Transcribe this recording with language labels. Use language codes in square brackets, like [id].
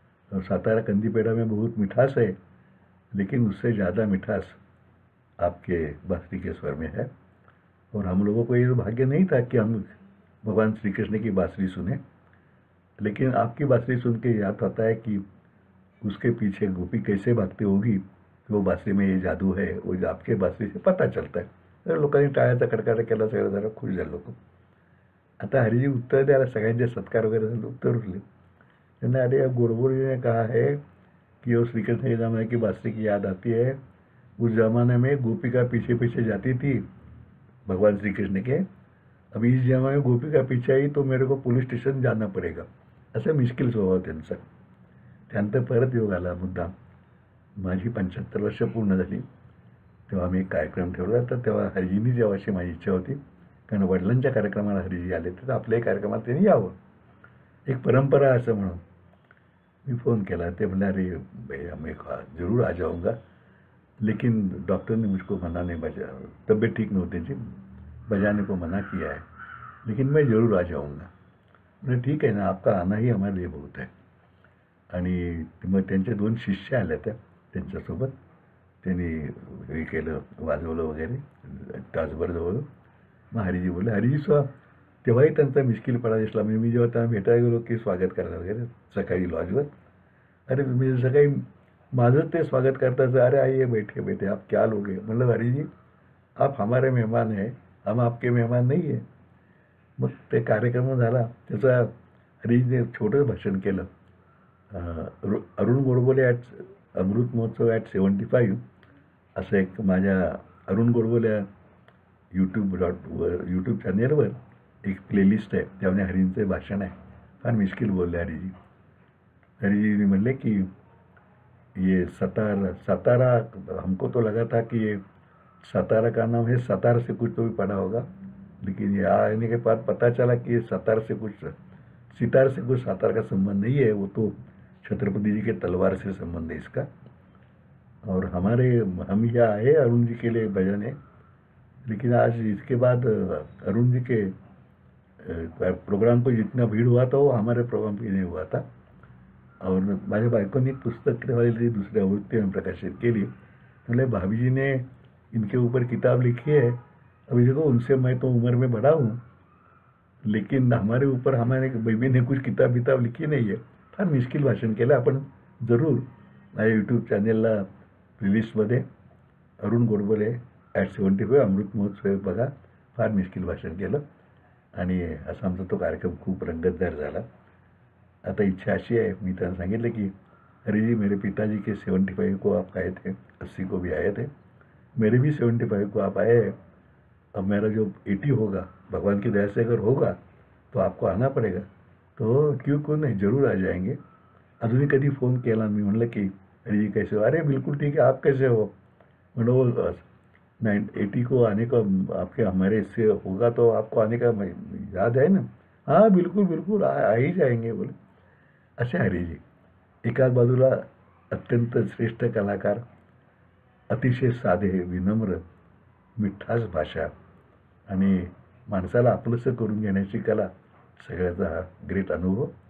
[hi] और सातारा कंदी पेड़ा में बहुत मिठास है, लेकिन उससे ज़्यादा मिठास आपके बांसुरी के स्वर में है. और हम लोगों को ये भाग्य नहीं था कि हम भगवान श्री कृष्ण की बांसुरी सुने, लेकिन आपकी बांसुरी सुन के याद आता है कि उसके पीछे गोपी कैसे भागती होगी, वो बांसुरी में ये जादू है, वो आपके बांसुरी से पता चलता है. [mr] तर लोकांनी टाळ्याचा कडकाडा केला, सगळं जरा खुश झालं लोक. आता हरीजी उत्तर द्यायला, सगळ्यांचे सत्कार वगैरे झाले, उत्तर उरले. त्यांना [hi] अरे गोड़बोड़ी ने कहा है कि वो श्री कृष्ण के ज़माने की बांसुरी की याद आती है, उस ज़माने में गोपिका पीछे पीछे जाती थी भगवान श्री कृष्ण के, अभी इस जमाने में गोपिका पीछे आई तो मेरे को पुलिस स्टेशन जाना पडेगा, [mr] असं मिश्किल स्वभाव त्यांचा. त्यानंतर परत योग आला मुद्दाम. माझी 75 वर्ष पूर्ण झाली तेव्हा मी एक कार्यक्रम ठेवला. तर तेव्हा हरीजींनी जेव्हाची माझी इच्छा होती, कारण वडिलांच्या कार्यक्रमाला हरीजी आले, तर आपल्याही कार्यक्रमात त्यांनी यावं, एक परंपरा असं म्हणून. [hi] मी फ़ोन किया, तो बोला अरे भैया मैं ज़रूर आ जाऊँगा, लेकिन डॉक्टर ने मुझको मना नहीं, [mr] तबीयत ठीक नव्हती जी, [hi] बजाने को मना किया है, लेकिन मैं ज़रूर आ जाऊँगा. [mr] म्हणजे ठीक आहे ना, [hi] आपका आना ही हमारे लिए बहुत है. [mr] आणि मग त्यांचे 2 शिष्य आल्या त्या त्यांच्यासोबत, त्यांनी हे केलं, वाजवलं वगैरे, तासभर जवळ. मग हरीजी बोलले, हरीजी तेव्हाही त्यांचा मिश्किलपणा दिसला. म्हणजे मी जेव्हा त्यांना भेटायला गेलो की स्वागत करायला वगैरे सकाळी लॉजवर, अरे मी सकाळी माझंच ते स्वागत करताचं, [hi] अरे आइए बैठे बैठे, आप क्या लोगे. [mr] म्हणलं [hi] हरीजी आप हमारे मेहमान है, हम आपके मेहमान नहीं है. [mr] मग ते कार्यक्रम झाला, त्याचा हरीजीने छोटं भाषण केलं. अरुण गोडबोले अमृत महोत्सव ॲट 75 असं एक माझ्या अरुण गोडबोले यूट्यूब चॅनेलवर एक प्लेलिस्ट आहे, त्यामध्ये हरींचे भाषण आहे. फार मिश्किल बोलले हरीजी. [hi] हरीजी [mr] म्हणले कि [hi] ये सतारा, हमको तो लगा था कि ये सतारा का नाम है, सतार से कुछ तो भी पढ़ा होगा, लेकिन ये आने के बाद पता चला कि ये सितार से कुछ सातार का संबंध नहीं है, वो तो छत्रपति जी के तलवार से संबंध है इसका. और हम यहाँ आए अरुण जी के लिए भजन है, लेकिन आज इसके बाद अरुण जी के प्रोग्राम को जितना भीड़ हुआ था वो हमारे प्रोग्राम पे नहीं हुआ था. और [mr] माझ्या बायकोने [hi] एक पुस्तक वाली दूसरी आवृत्ति में प्रकाशित के लिए, मतलब भाभी जी ने इनके ऊपर किताब लिखी है. अभी देखो उनसे मैं तो उम्र में बड़ा हूँ, लेकिन हमारे ऊपर हमारे बेबी ने कुछ किताब लिखी [mr] नाही आहे. फार मिश्किल भाषण केलं. आपण जरूर माझ्या यूट्यूब चॅनेलला प्लेलिस्टमध्ये अरुण गोडबोले ॲट 75 अमृत महोत्सव बघा. फार मिश्किल भाषण केलं आणि असा आमचा तो कार्यक्रम खूप रंगतदार झाला. आता इच्छा अशी आहे, मी त्यांना सांगितलं की हरीजी [hi] मेरे पिताजी के 75 को आप आए थे, 80 को भी आए थे, मेरे भी 75 को आप आए हैं. अब मेरा जो 80 होगा, भगवान की दया से अगर होगा तो आपको आना पड़ेगा. तो क्यों नहीं, जरूर आ जाएंगे. [mr] अजूनही कधी फ़ोन केला, मी म्हणलं की [hi] हरीजी कैसे हो, अरे बिल्कुल ठीक है, आप कैसे हो. [mr] म्हणलं [hi] वो 80 को आने का आपके हमारे इससे होगा तो आपको आने का याद है ना. हाँ बिल्कुल आ ही जाएंगे बोले. [mr] असे हरीजी. एकाच बाजूला अत्यंत श्रेष्ठ कलाकार, अतिशय साधे, विनम्र, मिठास भाषा आणि माणसाला आपलंसं करून घेण्याची कला, सगळ्याचा हा ग्रेट अनुभव.